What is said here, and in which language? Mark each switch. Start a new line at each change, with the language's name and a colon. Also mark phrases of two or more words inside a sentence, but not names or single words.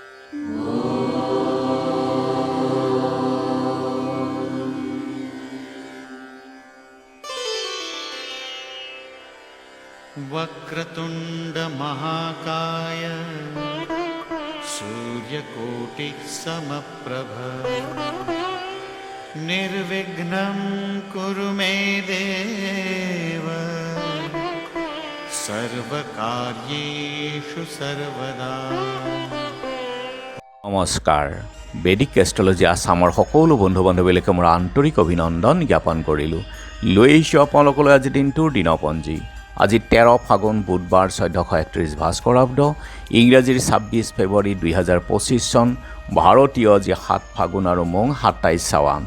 Sanskrit: वक्रतुंड महाकाय सूर्यकोटि समप्रभ निर्विघ्नं कुरु मे देव सर्वकार्येषु सर्वदा।
Assamese: নমস্কাৰ। বেদিক এষ্ট্ৰলজি আছামৰ সকলো বন্ধু বান্ধৱীলৈকে মোৰ আন্তৰিক অভিনন্দন জ্ঞাপন কৰিলোঁ। লৈ আহিছোঁ আপোনালোকলৈ আজি দিনটোৰ দিনপঞ্জী। আজি 13 ফাগুন বুধবাৰ 1431 ভাস্কৰাব্দ, ইংৰাজীৰ 26 ফেব্ৰুৱাৰী 2025 চন, ভাৰতীয় আজি 7 ফাগুন আৰু মং 27 চাৱান।